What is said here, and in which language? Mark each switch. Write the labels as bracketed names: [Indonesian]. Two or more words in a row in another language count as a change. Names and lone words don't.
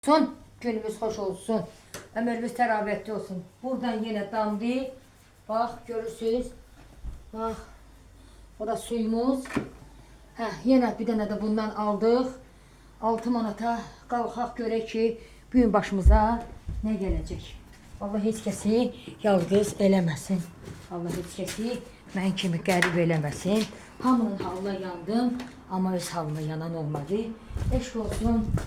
[Azerbaijani] Son günümüz hoş olsun. Ömrümüz teravətli olsun. [Turkish] Buradan yine damdı. Bak görürsünüz. Bak. O da suyumuz. Yine bir tane de bundan aldık. [Azerbaijani] 6 manata qalxaq görək ki, [Turkish] bugün başımıza ne gelecek. [Azerbaijani] Allah heç kəsi yalqız eləməsin. Allah heç kəsi mən kimi qərib eləməsin. Hamının halına yandım. Ama öz halına yanan olmadı. Eşq olsun.